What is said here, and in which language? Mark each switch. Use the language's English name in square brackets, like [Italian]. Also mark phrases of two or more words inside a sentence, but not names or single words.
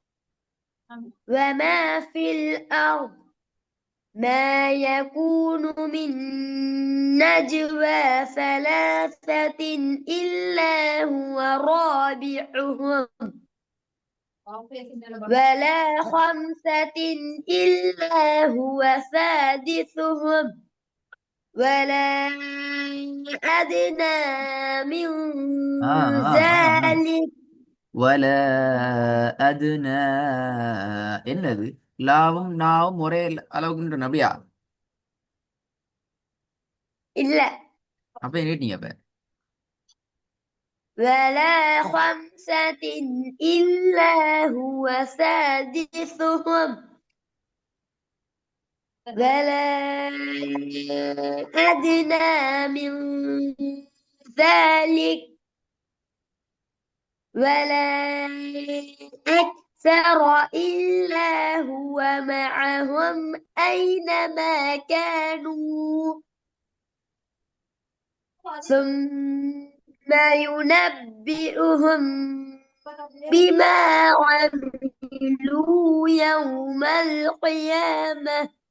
[Arabic] وما في الأرض ما يكون من نجوى ثلاثة إلا هو رابعهم ولا خمسة إلا هو سادسهم ولا أدنى من ஆ ஆ ஆ ஆ ذلك [Tamil] வல அதுன என்னது? லாவும் நாவும் ஒரே அளவுக்குன்ற அப்படியா? [Arabic] إلا [Tamil] அப்ப என்ன கேட்டீங்க அப்ப? [Arabic] ولا خمسة إلا هو سادسهم ولا أدنى من ذلك ولا أكثر إلا هو معهم أينما كانوا ثم ينبئهم بما عملوا يوم القيامة